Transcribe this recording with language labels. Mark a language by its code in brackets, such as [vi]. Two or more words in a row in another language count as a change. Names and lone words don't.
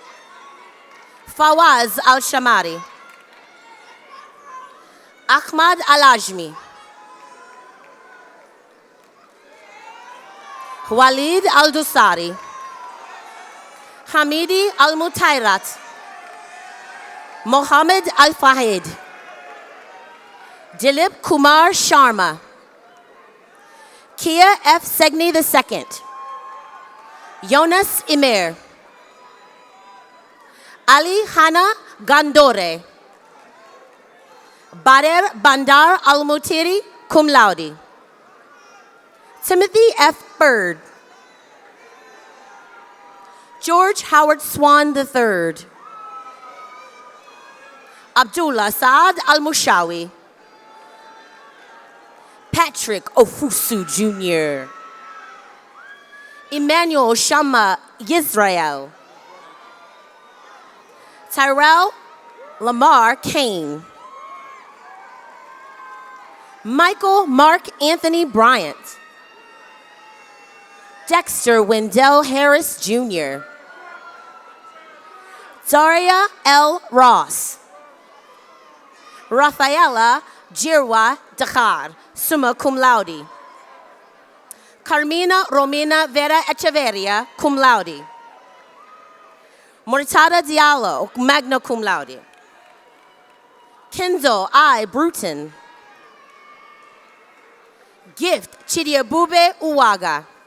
[en] Fawaz Al-Shamari. Ahmad Al-Ajmi. Walid Al-Dusari. Hamidi Al-Mutairat. Mohammed Al-Fahid. Dilip Kumar Sharma. Kia F. Segni II. Jonas Imer. Ali Hana Gandore. Bader Bandar Al-Mutiri, [la] cum laude. [en] Timothy F. Bird. George Howard Swan III. Abdullah Saad Al-Mushawi. Patrick Ofusu Jr. Emmanuel Shama Yisrael. Tyrell Lamar Kane. Michael Mark Anthony Bryant. Dexter Wendell Harris Jr. Daria L. Ross. Rafaela Jirwa Dakhar, [la] summa cum laude. [en] Carmina Romina Vera Echeverria, [la] cum laude. [en] Murtada Diallo, [la] magna cum laude. [en] Kenzo I. Bruton. Gift Chidiabube Uwaga.